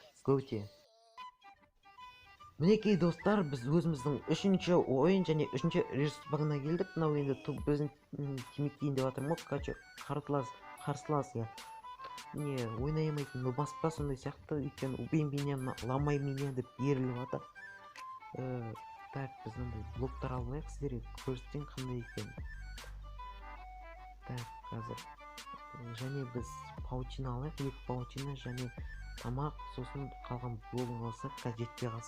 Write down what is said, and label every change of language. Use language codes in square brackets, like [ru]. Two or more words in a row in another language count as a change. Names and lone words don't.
[kk] Готе. Мінекей достар, біз өзіміздің 3-ші ойын және 3-ші ресурс пагына келдік. Мынау енді біздің тимектейін деп жатырмын ғой. Короче, қарсылас я. Не, ойнай алмайтын нубас па сондай сияқты. Өйткені [ru] убей меня, ламай меня [kk] деп беріліп жатыр. Так, біз мындай блоктар алайық, сіздерге көрсетейін қандай екен. Так, қазір және біз паутина алайық, 2 паутина және тамақ, сосын қалған блогын алсақ, қазір жетпей қалса.